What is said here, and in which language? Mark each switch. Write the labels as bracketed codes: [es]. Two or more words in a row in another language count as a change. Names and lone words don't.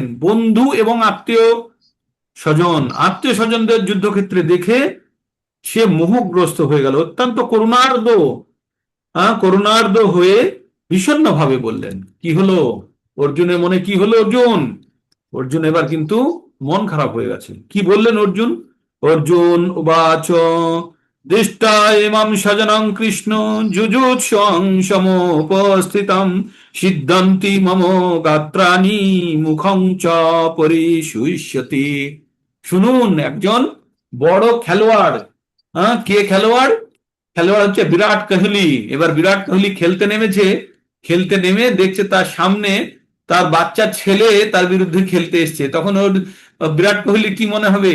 [bn] বন্ধু এবং আত্মীয় স্বজন, আত্মীয় স্বজনদের যুদ্ধক্ষেত্রে দেখে সে মোহগ্রস্ত হয়ে গেল, অত্যন্ত করুণার্দ্র, করুণার্দ্র হয়ে বিষণ্ণ ভাবে বললেন। কি হলো অর্জুনের মনে? কি হলো অর্জুন? অর্জুন এবার কিন্তু মন খারাপ হয়ে গেছে। কি বললেন অর্জুন? [sa] অর্জুন উবাচ দৃষ্টা ইমাম স্বজনং কৃষ্ণ যুযুৎসং সমুপস্থিতম সিদ্ধন্তি মম গাত্রাণি মুখং চ পরিশুষ্যতি। [bn] শুনুন, একজন বড় খেলোয়াড়, কে খেলোয়াড়? খেলোয়াড় হচ্ছে বিরাট কোহলি। এবার বিরাট কোহলি খেলতে নেমেছে, খেলতে নেমে দেখছে তার সামনে তার বাচ্চা ছেলে তার বিরুদ্ধে খেলতে এসছে। তখন ওর বিরাট কোহলি কি মনে হবে?